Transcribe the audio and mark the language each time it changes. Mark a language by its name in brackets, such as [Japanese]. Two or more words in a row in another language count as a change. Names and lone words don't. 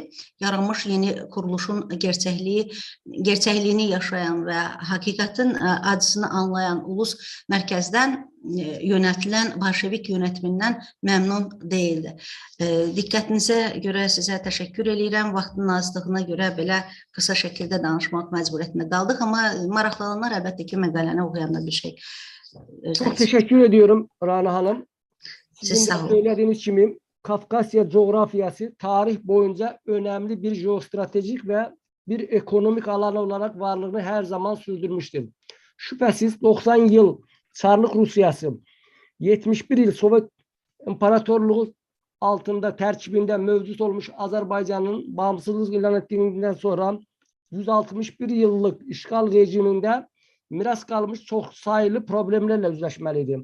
[Azerbaijani] Yaranmış yeni kuruluşun gerçəkliyini yaşayan və həqiqətin acısını anlayan ulus mərkəzdən yönətilən Bolşevik yönətimindən məmnun deyildi. Diqqətinizə görə sizə təşəkkür edirəm. Vaxtın azlığına görə belə qısa şəkildə danışmaq məcburiyyətində qaldıq. Amma maraqlananlar əlbəttə ki, məqaləni oxuyanda bir şey. [Turkish] Çok teşekkür ediyorum Rana Hanım. Sizin de söylediğiniz gibi Kafkasya coğrafyası tarih boyunca önemli bir jeostratejik ve bir ekonomik alan olarak varlığını her zaman sürdürmüştür. Şüphesiz 90 yıl Çarlık Rusyası, 71 yıl Sovyet İmparatorluğu altında terkibinde mevcut olmuş Azerbaycan'ın bağımsızlık ilan ettiğinden sonra 161 yıllık işgal rejiminde miras kalmış çok sayılı problemlerle yüzleşmeliydi.